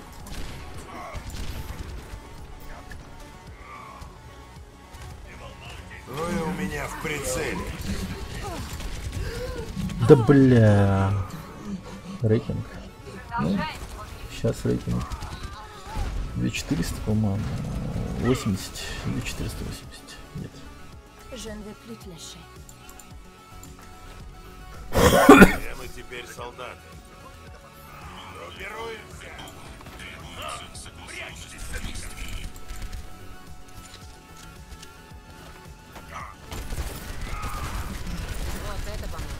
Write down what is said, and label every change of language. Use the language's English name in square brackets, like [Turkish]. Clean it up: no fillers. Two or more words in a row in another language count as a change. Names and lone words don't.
[Russian] Вы у меня в прицеле. Да бля. Рейтинг. Ну, сейчас рейтинг. 2400, по-моему. 80. 2480. Нет. [French] Je ne veux plus te lâcher. [Russian] Все мы теперь солдаты. Группируемся. Вот это помог.